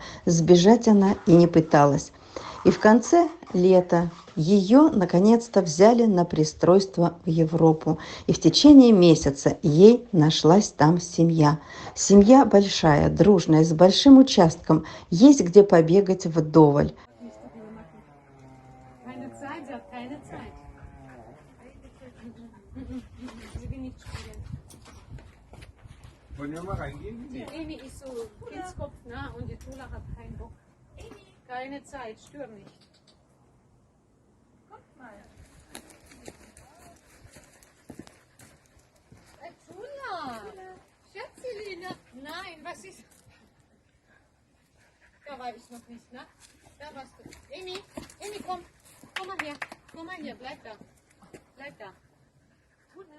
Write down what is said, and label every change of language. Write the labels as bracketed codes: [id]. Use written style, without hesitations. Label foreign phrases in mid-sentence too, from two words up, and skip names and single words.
[ru] Сбежать она и не пыталась. И в конце лета ее наконец-то взяли на пристройство в Европу. И в течение месяца ей нашлась там семья. Семья большая, дружная, с большим участком. Есть где побегать вдоволь. [de] Keine Zeit, sie hat keine Zeit. Sie will nicht spielen. Wollen wir mal reingehen? Die Emi ist so Kindskopf, ne? Und die Tula hat keinen Bock. Keine Zeit, stör nicht. Kommt mal. Tula! Schätzchen, nein, was ist... Da war ich noch nicht, ne? Da warst du. Emi, komm. Komm mal hier, bleib da. Bleib da. Tula.